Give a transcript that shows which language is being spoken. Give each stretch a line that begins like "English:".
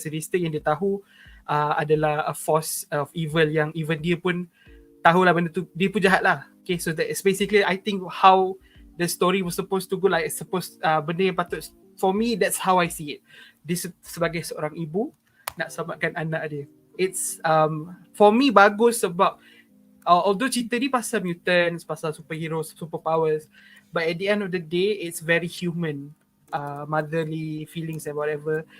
Malay: Sinister yang dia tahu adalah
English: a force of evil
Malay: yang even dia pun tahulah benda tu, dia pun jahat lah.
English: Okay, so that is basically I think how the story was supposed to go, like
Malay: benda yang patut,
English: for me that's how I see it.
Malay: Dia sebagai seorang ibu nak selamatkan anak dia.
English: It's for me
Malay: bagus sebab
English: although
Malay: cerita ni pasal
English: mutants, pasal superheroes, superpowers, but at the end of the day it's very human, motherly feelings and whatever.